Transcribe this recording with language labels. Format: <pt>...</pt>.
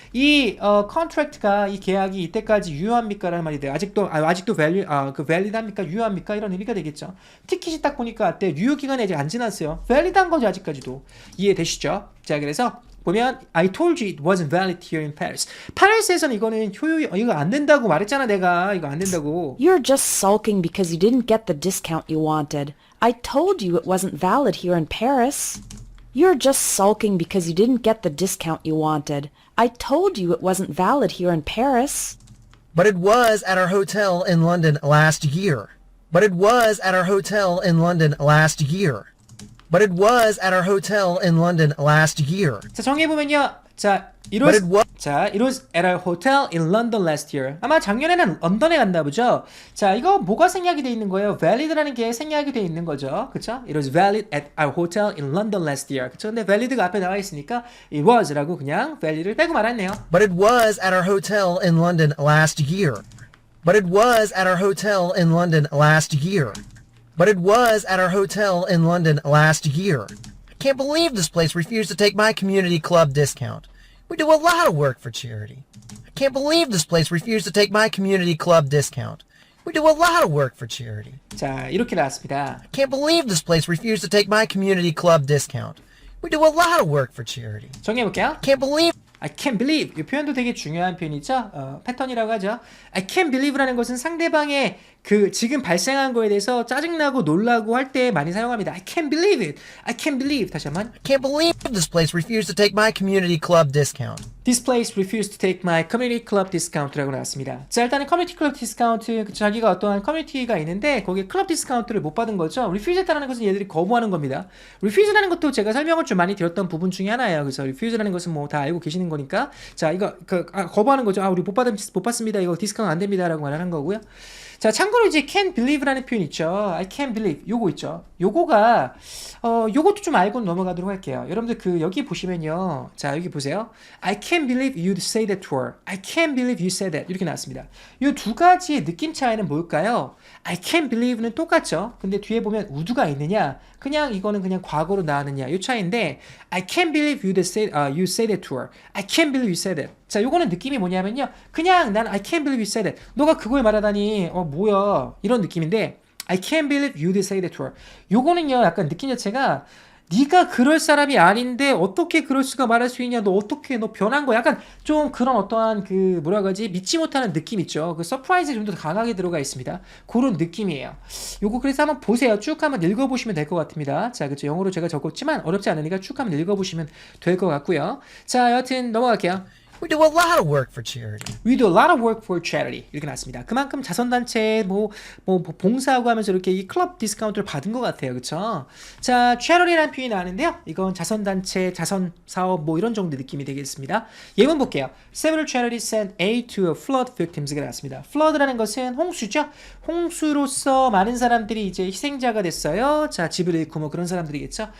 <ko>이 contract가 이 계약이 이때까지 유효합니까? 라는 말이 돼요. 아직도 valid합니까? 유효합니까? 이런 의미가 되겠죠. 티켓이 딱 보니까 어때? 유효 기간이 아직 안 지났어요. valid한 거죠 아직까지도. 이해되시죠? 자, 그래서 보면</ko> <en>I told you it wasn't valid here in Paris.</en> <ko>파리스에서는 이거는 이거 안 된다고 말했잖아 내가. 이거 안 된다고.</ko> <en>You're just sulking because you didn't get the discount you wanted. I told you it wasn't valid here in Paris. You're just sulking because you didn't get the discount you wanted. I told you it wasn't valid here in Paris. But it was at our hotel in London last year. But it was at our hotel in London last year. But it was at our hotel in London last year.</en> <ko>자, 정리해보면요. 자, it</ko> <en>But it was was at our hotel in London last year.</en> <ko>아마 작년에는 런던에 갔나 보죠. 자, 이거 뭐가 생략이 돼 있는 거예요? valid라는 게 생략이 돼 있는 거죠. 그쵸?</ko> <en>It was valid at our hotel in London last year.</en> <ko>그쵸? 근데 valid가 앞에 나와 있으니까 it was라고 그냥 valid를 빼고 말았네요.</ko> <en>But it was at our hotel in London last year. But it was at our hotel in London last year. But it was at our hotel in London last year. I can't believe this place refused to take my community club discount. We do a lot of work for charity. I can't believe this place refused to take my community club discount. We do a lot of work for charity.</en> <ko>자, 이렇게 나왔습니다.</ko> <en>I can't believe this place refused to take my community club discount. We do a lot of work for charity.</en> <ko>정리해볼게요.</ko> <en>Can't believe I can't believe.</en> <ko>이 표현도 되게 중요한 표현이죠. 패턴이라고 하죠. I can't believe라는 것은 상대방의 그 지금 발생한 거에 대해서 짜증나고 놀라고 할 때 많이 사용합니다.</ko> <en>I can't believe it. I can't believe.</en> <ko>다시 한번.</ko> <en>I can't believe this place refused to take my community club discount. This place refused to take my community club discount라고</en> <ko>나왔습니다. 자, 일단은 커뮤니티 클럽 디스카운트, 자기가 어떠한 커뮤니티가 있는데 거기에 클럽 디스카운트를 못 받은 거죠. refuse했다는 것은 얘들이 거부하는 겁니다. refuse라는 것도 제가 설명을 좀 많이 드렸던 부분 중에 하나예요. 그래서 refuse라는 것은 뭐 다 알고 계시는 거니까. 자, 이거 거부하는 거죠. 우리 못 받습니다. 이거 디스카운트 안 됩니다라고 말하는 거고요. 자, 참고로 이제 can't believe라는 표현 있죠. I can't believe. 요거 있죠. 요거가 요것도 좀 알고 넘어가도록 할게요. 여러분들 여기 보시면요. 자, 여기 보세요.</ko> <en>I can't believe you'd say that to her. I can't believe you said that.</en> <ko>이렇게 나왔습니다. 요 두 가지의 느낌 차이는 뭘까요? I can't believe는 똑같죠. 근데 뒤에 보면 would가 있느냐? 그냥 이거는 그냥 과거로 나왔느냐? 요 차이인데</ko> <en>I can't believe you said that to her. I can't believe you said that.</en> <ko>자, 요거는 느낌이 뭐냐면요. 그냥 난</ko> <en>I can't believe you said that.</en> <ko>너가 그걸 말하다니 뭐야? 이런 느낌인데</ko> <en>I can't believe you'd say that to her.</en> <ko>요거는요. 약간 느낌 자체가 네가 그럴 사람이 아닌데 어떻게 그럴 수가 말할 수 있냐? 너 변한 거야? 약간 좀 그런 어떠한 뭐라 그러지? 믿지 못하는 느낌 있죠. 그 서프라이즈 좀 더 강하게 들어가 있습니다. 그런 느낌이에요. 요거 그래서 한번 보세요. 쭉 한번 읽어보시면 될 것 같습니다. 자, 그쵸. 영어로 제가 적었지만 어렵지 않으니까 쭉 한번 읽어보시면 될 것 같고요. 자, 여하튼 넘어갈게요.</ko> <en>we do a lot of work for charity. We do a lot of work for charity.</en> <ko>이렇게 나왔습니다. 그만큼 자선단체에 봉사하고 하면서 이렇게 이 클럽 디스카운트를 받은 것 같아요. 그쵸? 자, charity라는 표현이 나왔는데요. 이건 자선단체, 자선사업 이런 정도 느낌이 되겠습니다. 예문 볼게요.</ko> <en>Several charities sent aid to flood victims가</en> <ko>나왔습니다. flood라는 것은 홍수죠. 홍수로서 많은 사람들이 이제 희생자가 됐어요. 자, 집을 잃고 그런 사람들이겠죠.</ko>